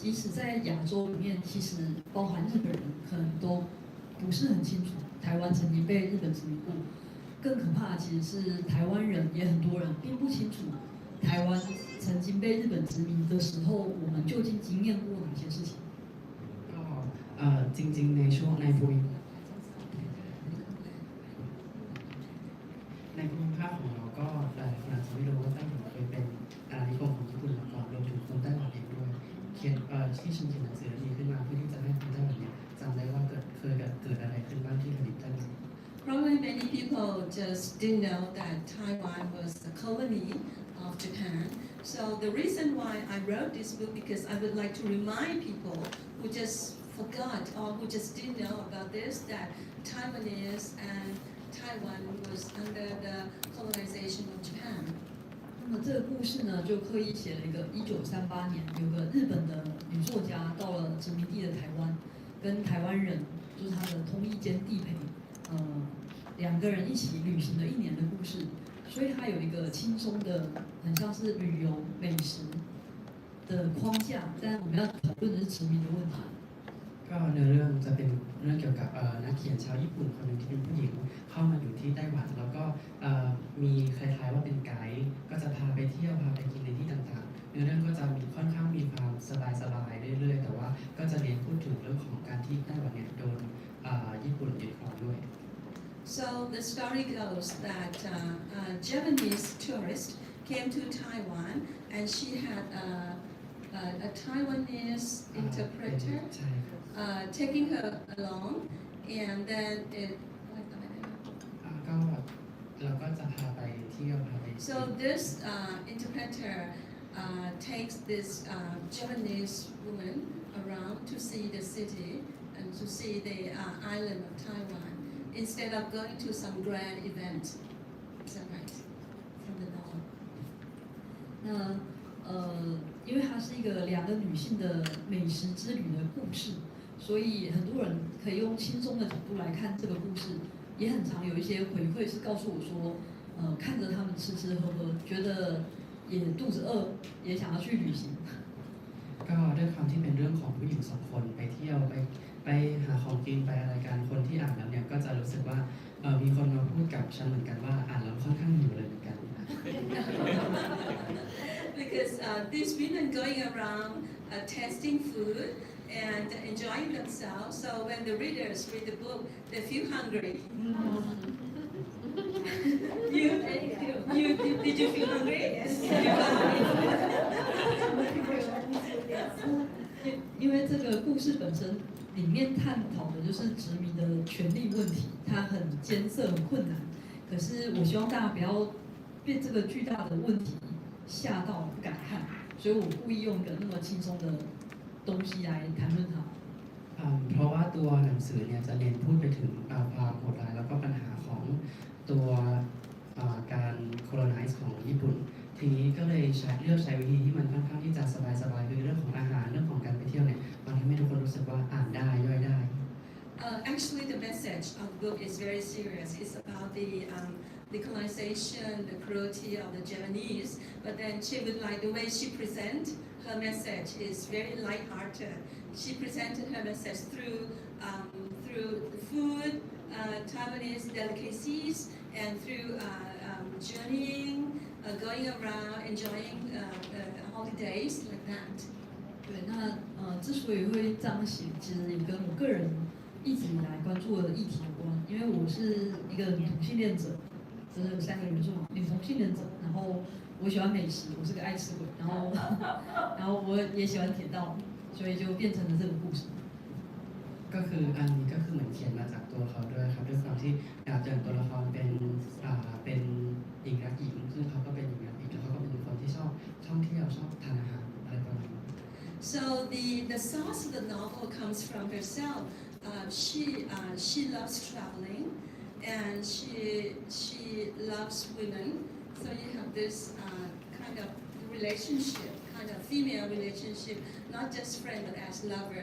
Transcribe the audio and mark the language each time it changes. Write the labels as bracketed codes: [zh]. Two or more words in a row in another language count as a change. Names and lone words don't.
[zh] 即使在亚洲里面，其实包含日本人，可能都不是很清楚台湾曾经被日本殖民过。更可怕的其实是台湾人也很多人并不清楚台湾曾经被日本殖民的时候，我们究竟经验过哪些事情。 [th] จริงๆในช่วงในภูมิภาคของเราก็หลายคนอาจจะไม่รู้ว่าไต้หวันเคยเป็นอาณานิคมของญี่ปุ่นมาก่อนรวมถึงคนไต้หวันเองด้วยที่ฉันเขียนหนังสือนี้ขึ้นมาเพื่อที่จะให้คนไต้หวันเนี่ยจำได้ว่าเคยเกิดอะไรขึ้นบ้างที่แผ่นดินไต้หวัน [en] Probably many people just didn't know that Taiwan was a colony of Japan. So the reason why I wrote this book because I would like to remind people who just forgot or who just didn't know about this that Taiwanese and Taiwan was under the colonization of Japan. [zh] 那么这个故事呢，就刻意写了一个1938年，有个日本的女作家到了殖民地的台湾，跟台湾人就是他的同一间地陪，两个人一起旅行了1年的故事。所以它有一个轻松的，很像是旅游美食的框架，但我们要讨论的是殖民的问题。 [th] ก็เนื้อเรื่องจะเป็นเรื่องเกี่ยวกับนักเขียนชาวญี่ปุ่นคนหนึ่งที่เป็นผู้หญิงเข้ามาอยู่ที่ไต้หวันแล้วก็มีคล้ายๆว่าเป็นไกด์ก็จะพาไปเที่ยวพาไปกินในที่ต่างๆเนื้อเรื่องก็จะมีค่อนข้างมีความสบายๆเรื่อยๆแต่ว่าก็จะเน้นพูดถึงเรื่องของการที่ไต้หวันเนี่ยโดนญี่ปุ่นยึดครองด้วย [en] So the story goes that a Japanese tourist came to Taiwan and she had a Taiwanese interpreter taking her along and then So this interpreter takes this Japanese woman around to see the city and to see the island of Taiwan instead of going to some grand event. Is that right? From the novel. [zh] 因为它是一个2个女性的美食之旅的故事，所以很多人可以用轻松的角度来看这个故事，也很常有一些回馈是告诉我说，看着他们吃吃喝喝，觉得也肚子饿，也想要去旅行。 [th] ก็ด้วยความที่เป็นเรื่องของผู้หญิง2 คนไปเที่ยวไปหาของกินไปอะไรกันคนที่อ่านแล้วเนี่ยก็จะรู้สึกว่ามีคนมาพูดกับฉันเหมือนกันว่าอ่านแล้วค่อนข้างหิวเลยเหมือนกัน [en] Because these women going around tasting food and enjoying themselves. So when the readers read the book, they feel hungry. Did you feel hungry? Yes. [zh] 因为这个故事本身里面探讨的就是殖民的权利问题，它很艰涩、很困难。可是我希望大家不要被这个巨大的问题吓到不敢看，所以我故意用一个那么轻松的东西来谈论它。 [th] เพราะว่าตัวหนังสือเนี่ยจะเน้นพูดไปถึงความโหดร้ายแล้วก็ปัญหาของตัวการ colonize ของญี่ปุ่นทีนี้ก็เลยเลือกใช้วิธีที่มันค่อนข้างที่จะสบายๆคือเรื่องของอาหารเรื่องของการไปเที่ยวเนี่ยมันทำให้ทุกคนรู้สึกว่าอ่านได้ย่อยได้ [en] Actually, the message of the book is very serious. It's about the colonization, the cruelty of the Japanese. But then she would like the way she present her message is very light-hearted. She presented her message through food, Taiwanese delicacies, and through journeying, going around, enjoying holidays like that. [zh] 对，那之所以会这样写，其实也跟我个人一直以来关注的议题有关。因为我是一个女同性恋者，这是3个元素嘛，女同性恋者。然后我喜欢美食，我是个爱吃鬼。然后我也喜欢铁道，所以就变成了这个故事。 [th] ก็คืออันนี้ก็คือเหมือนเขียนมาจากตัวเขาด้วยครับด้วยความที่อย่างตัวละครเป็นหญิงรักหญิงซึ่งเขาก็เป็นหญิงรักหญิงแล้วเขาก็เป็นคนที่ชอบท่องเที่ยวชอบทานอาหารอะไรประมาณนี้ [en] So the source of the novel comes from herself. She loves traveling, and she loves women. So you have this kind of relationship, kind of female relationship, not just friend but as lover.